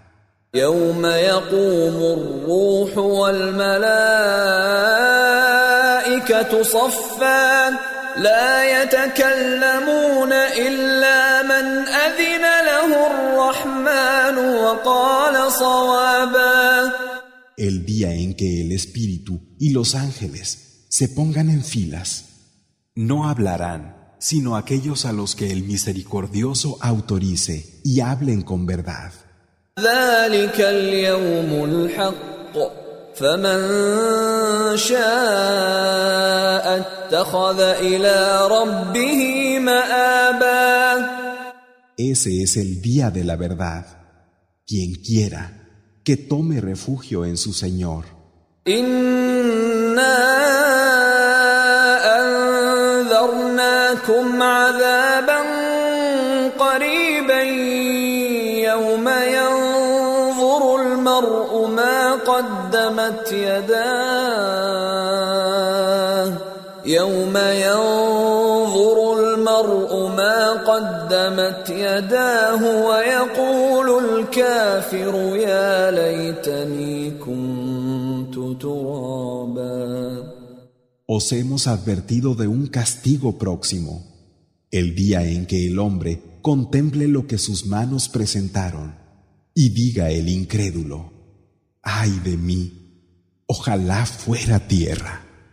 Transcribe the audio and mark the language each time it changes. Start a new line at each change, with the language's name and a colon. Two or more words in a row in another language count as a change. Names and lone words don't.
Arabic: يوم يقوم الروح والملائكة صفا لا يتكلمون إلا من أذن له الرحمن وقال صوابا
Spanish: El día en que el Espíritu y los ángeles se pongan en filas, no hablarán sino aquellos a los que el misericordioso autorice y hablen con verdad.
Arabic: ذلك اليوم الحق فمن شاء اتخذ إلى ربه مآبا
Spanish: Ese es el día de la verdad. Quien quiera, que tome refugio en su Señor.
Arabic: إنا أنذرناكم عذابا قريبا يوم ينظر المرء ما قدمت يداه يوم ينظر المرء ما قدمت يداه ويقول الكافر يا ليتني كنت ترابا
Spanish: Os hemos advertido de un castigo próximo, el día en que el hombre contemple lo que sus manos presentaron y diga el incrédulo: ¡ay de mí! Ojalá fuera tierra.